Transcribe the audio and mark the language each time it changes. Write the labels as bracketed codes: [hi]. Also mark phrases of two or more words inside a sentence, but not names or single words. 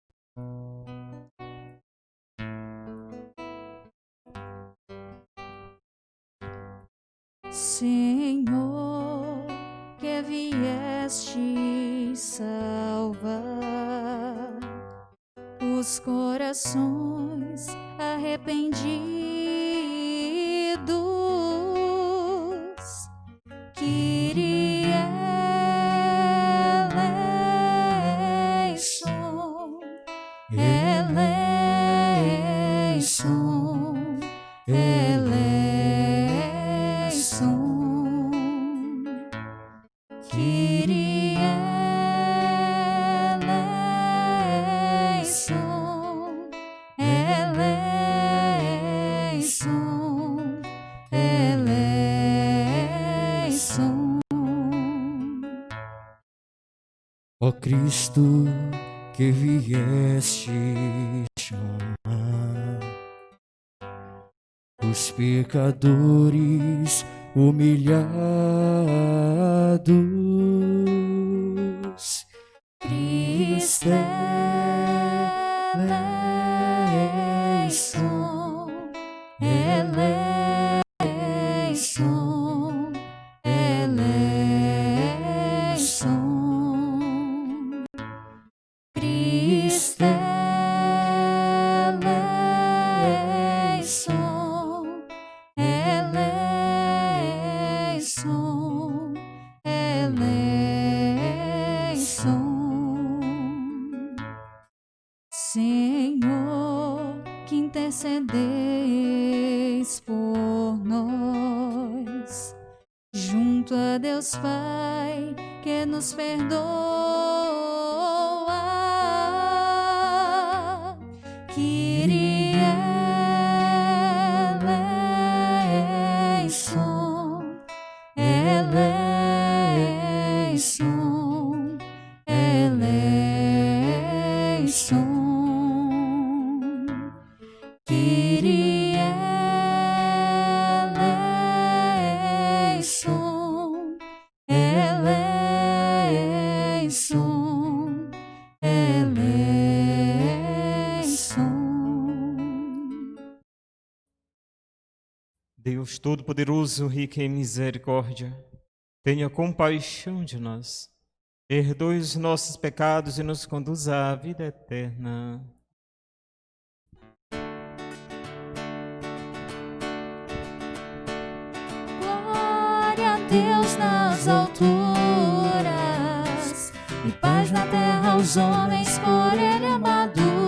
[pt] Senhor, que vieste salvar os corações arrependidos, [el] Κύριε ἐλέησον, ἐλέησον, ἐλέησον, Κύριε ἐλέησον, ἐλέησον, ἐλέησον. [pt] Ó Cristo, que vieste chamar os pecadores humilhados, [el] Χριστὲ ἐλέησον, ἐλέησον, ἐλέησον, Χριστὲ ἐλέησον, ἐλέησον, ἐλέησον. [pt] Senhor, que intercedeis por nós, junto a Deus Pai, que nos perdoa, [el] Κύριε ἐλέησον, ἐλέησον, ἐλέησον, Κύριε ἐλέησον, ἐλέησον, ἐλέησον. [pt] Deus Todo-Poderoso, rico em misericórdia, tenha compaixão de nós, perdoe os nossos pecados e nos conduza à vida eterna. Glória a Deus nas alturas e paz na terra aos homens por Ele amados.